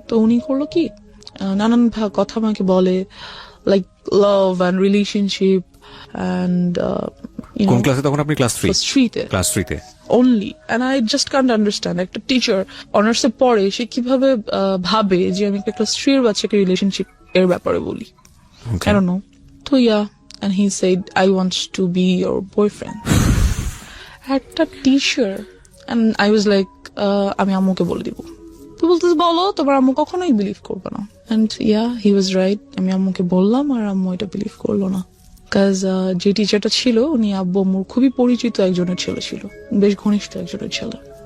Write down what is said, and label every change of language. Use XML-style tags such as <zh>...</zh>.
<bn>তো উনি করলো কি, নানান কথা আমাকে বলে,</bn> <en>like love and relationship and</en> <bn>কোন ক্লাসে তখন আপনি? Class 3-তে। Class 3-তে</bn> <en>only, and I just can't understand</en> <bn>একটা টিচার অনার্সে পড়ে, সে কিভাবে ভাবে যে আমি একটা ক্লাস 3 এর বাচ্চাকে রিলেশনশিপ এর ব্যাপারে বলি।</bn> <en>I don't know. তো and he said I want to be your boyfriend.</en> <bn>একটা teacher,</bn> <en>and I was like</en> <bn>আমি আম্মুকে বলে দিব। তো বলতে বলো, তোমার আম্মু কখনোই বিলিভ করবে না।</bn> <en>and he was right,</en> <bn>আমি আম্মুকে বললাম আর আম্মু এটা বিলিভ করলো না। কাজ যে টিচারটা ছিল উনি আব্বু আম্মুর খুবই পরিচিত একজনের ছেলে ছিল, বেশ ঘনিষ্ঠ একজনের ছেলে।</bn>